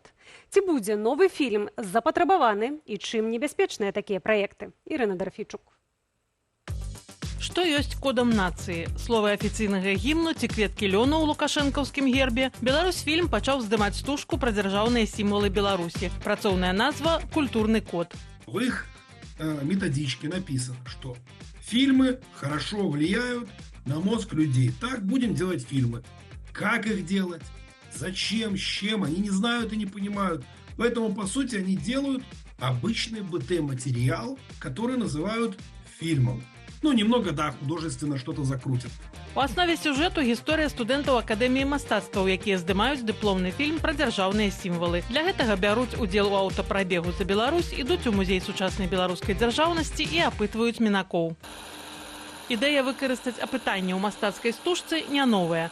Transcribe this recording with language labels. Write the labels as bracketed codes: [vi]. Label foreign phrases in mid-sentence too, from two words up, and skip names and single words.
[be] Ці будзе новы фільм запатрабаваны і чым небяспечныя такія праекты? Ірына Дарфійчук. Што ёсць кодам нацыі? Словы афіцыйнага гімну ці кветкі лёну ў лукашэнкаўскім гербе? Беларусьфільм пачаў здымаць стужку пра дзяржаўныя сімвалы Беларусі. Працоўная назва «Культурны код». [ru] В их методичке написано, что фильмы хорошо влияют на мозг людей. Так будем делать фильмы. Как их делать? Зачем? С чем? Они не знают и не понимают. Поэтому, по сути, они делают обычный БТ-материал, который называют фильмом. Ну, немного, да, художественно что-то закрутят. [be] У аснове сюжэту гісторыя студэнтаў Акадэміі мастацтваў, якія здымаюць дыпломны фільм пра дзяржаўныя сімвалы. Для гэтага бяруць удзел у аўтапрабегу за Беларусь, ідуць у музей сучаснай беларускай дзяржаўнасці і апытваюць мінакоў. Ідэя выкарыстаць апытанне ў мастацкай стужцы не новая.